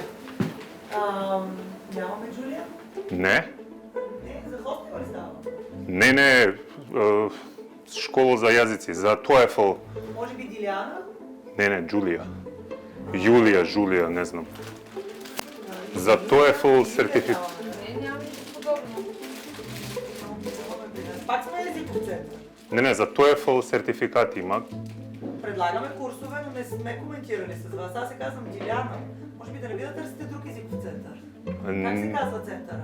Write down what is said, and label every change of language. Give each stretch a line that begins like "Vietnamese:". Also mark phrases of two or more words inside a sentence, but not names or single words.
Bulgarian: Нямаме Джулия? Не? Не, за хостел ли става?
Macedonian: Не, школа за јазици, за TOEFL.
Bulgarian: Може би Диляна?
Macedonian: Не, Джулија. Јулија, не знам. За TOEFL сертификат.
Bulgarian: Не, няма нищо подобно. Пак сме езиков център.
Macedonian: Не, за TOEFL сертификат има.
Bulgarian: Предлагаме курсове, но не сме коментирали с вас. Аз се казвам Диляна. Може би да не би да търсите друг езиков център. Как се казва центъра?